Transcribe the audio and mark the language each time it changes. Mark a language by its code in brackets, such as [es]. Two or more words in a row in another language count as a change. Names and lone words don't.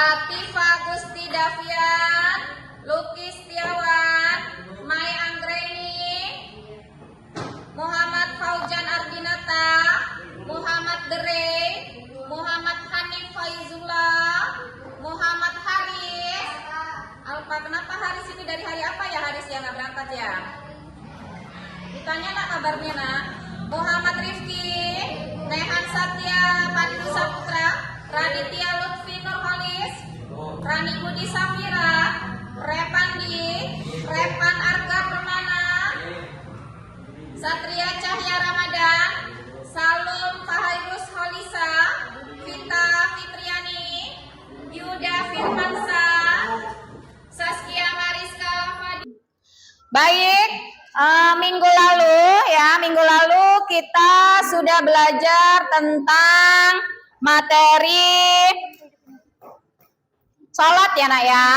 [id] Latifah Gusti Davian, Luki Setiawan, Mai Anggreni, Muhammad Faujan Ardinata, Muhammad Dere, Muhammad Hanif Faizullah, Muhammad Haris. Alfa, kenapa Haris ini dari hari apa ya Haris yang nggak berangkat ya? Ditanya nak kabarnya nak. Muhammad Rifki, Nehan Satya Pandu Saputra, Raditya Lutfi Nurhalis, Rani Budi Safira, Repandi, Repan Arga Permana, Satria Cahya Ramadan, Salum Fahairus Holisa, Vita Fitriani, Yuda Firmansa, Saskia Mariska Fadi. Baik, minggu lalu kita sudah belajar tentang materi sholat ya nak ya.